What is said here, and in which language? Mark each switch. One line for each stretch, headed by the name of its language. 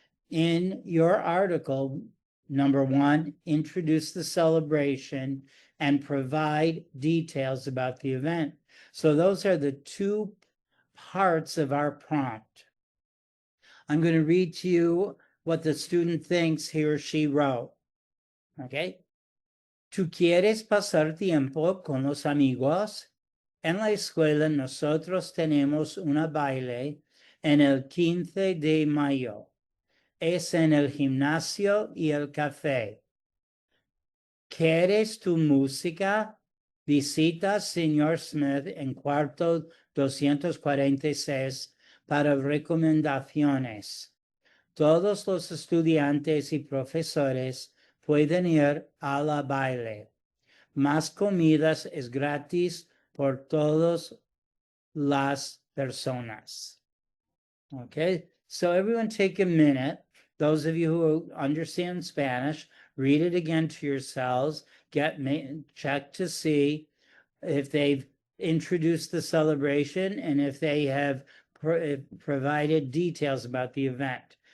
English: In your article, number 1, introduce the celebration and provide details about the event. So those are the 2 parts of our prompt. I'm going to read to you what the student thinks he or she wrote. Okay?
Spanish: ¿Tú quieres pasar tiempo con los amigos? En la escuela nosotros tenemos una baile en el 15 de mayo. Es en el gimnasio y el café. ¿Quieres tu música? Visita señor Smith en cuarto 246 para recomendaciones. Todos los estudiantes y profesores pueden ir a la baile. Más comidas es gratis por todas las personas.
English: Okay, so everyone take a minute. Those of you who understand Spanish, read it again to yourselves. Check to see if they've introduced the celebration and if they have provided details about the event.